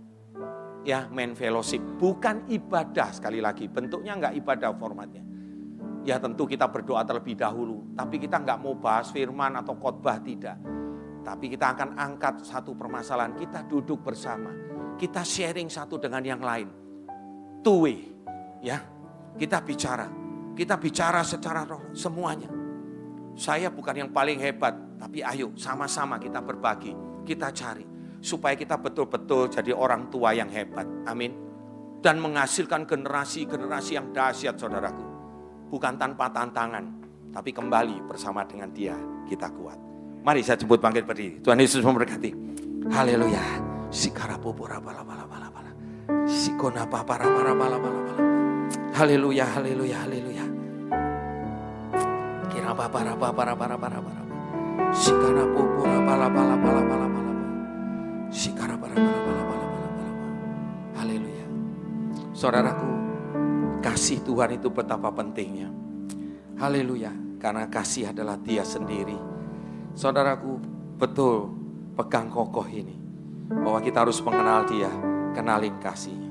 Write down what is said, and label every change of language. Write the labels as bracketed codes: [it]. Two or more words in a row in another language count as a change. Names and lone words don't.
[id] Ya, men fellowship, bukan ibadah sekali lagi, bentuknya enggak ibadah formatnya. Ya tentu kita berdoa terlebih dahulu, tapi kita enggak mau bahas firman atau khotbah, tidak. Tapi kita akan angkat satu permasalahan, kita duduk bersama, kita sharing satu dengan yang lain. [en] Two way, [id] ya, kita bicara secara roh semuanya. Saya bukan yang paling hebat, Tapi ayo sama-sama kita berbagi, kita cari. Supaya kita betul-betul jadi orang tua yang hebat. Amin. Dan menghasilkan generasi-generasi yang dahsyat saudaraku. Bukan tanpa tantangan, tapi kembali bersama dengan Dia kita kuat. Mari saya jemput bangkit berdiri. Tuhan Yesus memberkati. Haleluya. Sikarapopora bala bala bala bala. Sikona papara bala bala bala bala. Haleluya, haleluya, haleluya. Kira papara papara para para para. Sikarapopora bala bala bala bala bala. Sikara bala bala bala bala bala bala. Haleluya. Saudaraku, kasih Tuhan itu betapa pentingnya. Haleluya, karena kasih adalah Dia sendiri. Saudaraku, betul pegang kokoh ini. Bahwa kita harus mengenal Dia, kenalin kasihnya.